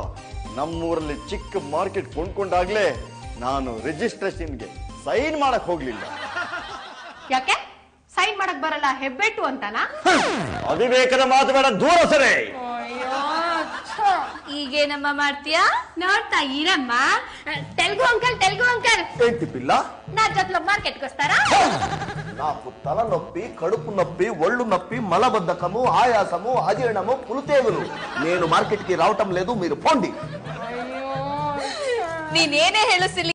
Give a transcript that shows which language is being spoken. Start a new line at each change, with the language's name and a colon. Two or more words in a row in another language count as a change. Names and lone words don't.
Kannada: ನಮ್ಮೂರಲ್ಲಿ ಚಿಕ್ಕ ಮಾರ್ಕೆಟ್ ಕೊಂಡ್ಕೊಂಡಾಗ್ಲೇ ನಾನು ರಿಜಿಸ್ಟ್ರೇಷನ್ಗೆ ಸೈನ್ ಮಾಡಕ್ ಹೋಗ್ಲಿಲ್ಲ. ಯಾಕೆ ಸೈನ್ ಮಾಡಕ್ ಬರಲ್ಲ? ಹೆಬ್ಬೆಟ್ಟು ಅಂತನಾ? ಅವಿವೇಕದ ಮಾತು ಬೇಡ, ದೂರ ಸರಿ. ಈಗೇನಮ್ಮ ಮಾಡ್ತೀಯಾ? ನೋಡ್ತಾ ಇರಮ್ಮ. ತೆಲುಗು ಅಂಕಲ್
Telugu: ఏంటి పిల్ల? నా జతలో మార్కెట్కి వస్తారా? నాకు తలనొప్పి, కడుపు నొప్పి, ఒళ్ళు నొప్పి, మలబద్ధకము, ఆయాసము, అజీర్ణము, పులితేగులు. నేను మార్కెట్ కి రావటం లేదు, మీరు పోండి.
Kannada: నేనేనే ಹೇಳು